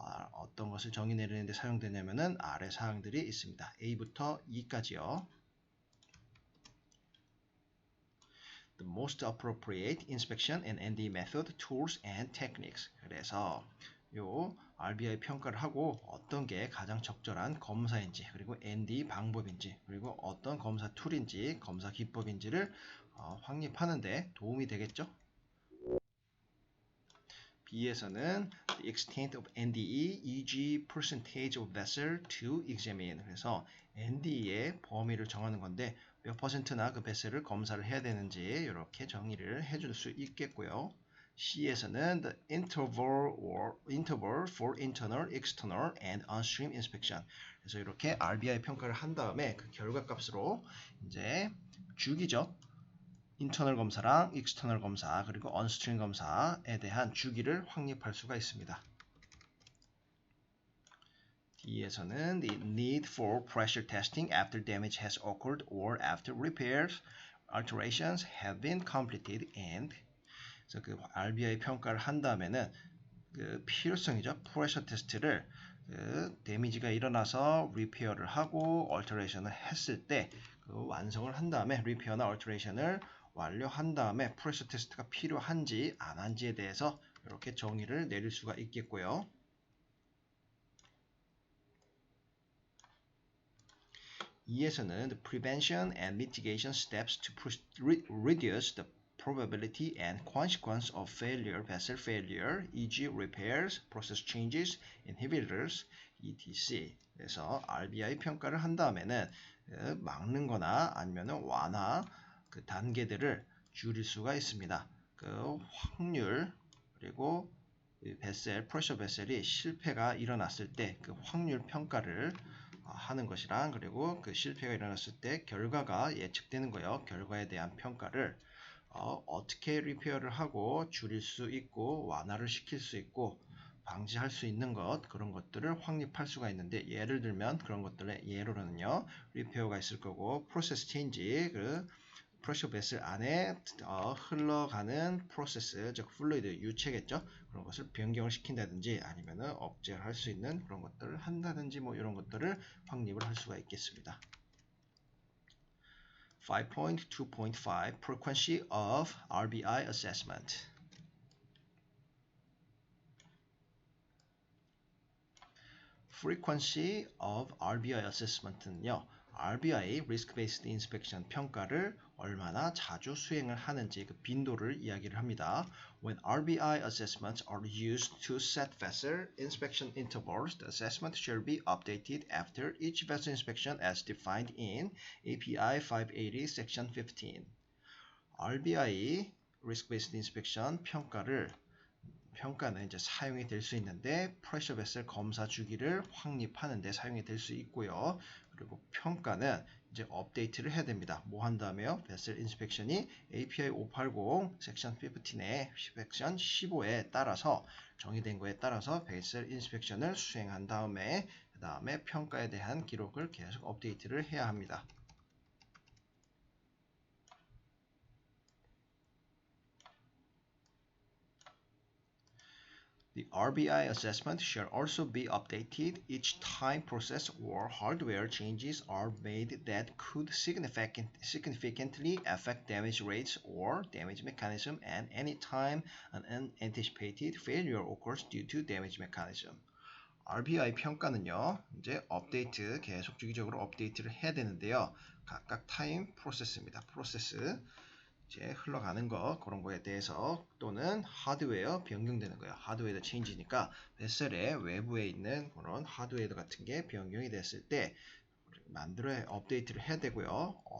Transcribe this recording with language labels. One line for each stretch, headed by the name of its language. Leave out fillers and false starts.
Korean: 어떤 것을 정의 내리는 데 사용되냐면은 아래 사항들이 있습니다. A부터 E까지요.
English: The most appropriate inspection and ND method, tools and techniques.
Korean: 그래서 요 RBI 평가를 하고 어떤 게 가장 적절한 검사인지 그리고 ND 방법인지 그리고 어떤 검사 툴인지 검사 기법인지를 확립하는데 도움이 되겠죠. B에서는
English: the extent of NDE, e.g. percentage of vessel to examine.
Korean: 그래서 NDE의 범위를 정하는 건데 몇 퍼센트나 그 베셀을 검사를 해야 되는지 이렇게 정의를 해줄 수 있겠고요. C에서는
English: the interval for internal, external, and onstream inspection.
Korean: 그래서 이렇게 RBI 평가를 한 다음에 그 결과값으로 이제 주기죠. 인터널 검사랑 익스터널 검사 그리고 언스트림 검사에 대한 주기를 확립할 수가 있습니다. D에서는
English: the need for pressure testing after damage has occurred or after repairs, alterations have been completed and
Korean: 그래서 그 RBI 평가를 한 다음에는 그 필요성이죠. 프레셔 테스트를 그 데미지가 일어나서 리페어를 하고 얼터레이션을 했을 때 그 완성을 한 다음에 리페어나 얼터레이션을 완료한 다음에 프레셔 테스트가 필요한지 안 한지에 대해서 이렇게 정의를 내릴 수가 있겠고요. E에서는
English: the prevention and mitigation steps to reduce the probability and consequence of failure, vessel failure, e.g. repairs, process changes, inhibitors, etc.
Korean: 그래서 RBI 평가를 한 다음에는 막는 거나 아니면 완화 그 단계들을 줄일 수가 있습니다. 그 확률 그리고 베셀, 프레셔 베셀이 실패가 일어났을 때 그 확률 평가를 하는 것이랑 그리고 그 실패가 일어났을 때 결과가 예측되는 거요. 결과에 대한 평가를 어떻게 리페어를 하고 줄일 수 있고 완화를 시킬 수 있고 방지할 수 있는 것 그런 것들을 확립할 수가 있는데 예를 들면 그런 것들의 예로는요. 리페어가 있을 거고 프로세스 체인지 그 프레셔 베슬 안에 흘러가는 프로세스 즉 플루이드 유체겠죠. 그런 것을 변경을 시킨다든지 아니면은 억제를 할 수 있는 그런 것들을 한다든지 뭐 이런 것들을 확립을 할 수가 있겠습니다.
English: 5.2.5 Frequency of RBI Assessment. Frequency of RBI Assessment는요.
Korean: RBI Risk Based Inspection 평가를 얼마나 자주 수행을 하는지 그 빈도를 이야기를 합니다.
English: When RBI assessments are used to set vessel inspection intervals, the assessment shall be updated after each vessel inspection as defined in API 580 Section 15.
Korean: RBI Risk Based Inspection 평가는 이제 사용이 될 수 있는데 프레셔 베슬 검사 주기를 확립하는 데 사용이 될 수 있고요. 그리고 평가는 이제 업데이트를 해야 됩니다. 뭐 한다며요? 베슬 인스펙션이 API 580 섹션 15에 섹션 15에 따라서 정의된 거에 따라서 베슬 인스펙션을 수행한 다음에 그 다음에 평가에 대한 기록을 계속 업데이트를 해야 합니다.
English: The RBI assessment shall also be updated each time process or hardware changes are made that could significantly affect damage rates or damage mechanism and any time an unanticipated failure occurs due to damage mechanism.
Korean: RBI 평가는요, 이제 업데이트, 계속 주기적으로 업데이트를 해야 되는데요. 각각 타임 프로세스입니다. 프로세스. 이제 흘러가는 거 그런 거에 대해서 또는 하드웨어 변경되는 거예요. 하드웨어 체인지니까 베셀의 외부에 있는 그런 하드웨어 같은 게 변경이 됐을 때 업데이트를 해야 되고요.